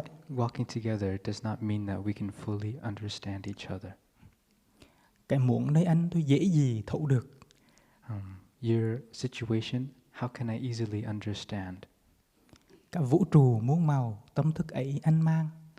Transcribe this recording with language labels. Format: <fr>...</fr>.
<en>Walking together does not mean that we can fully understand each other.</en> <vi>Cái muốn nơi anh tôi dễ gì thấu được.</vi> <en>Your situation, how can I easily understand?</en> <vi>Cả vũ trụ muôn màu, tâm thức ấy anh mang.</vi>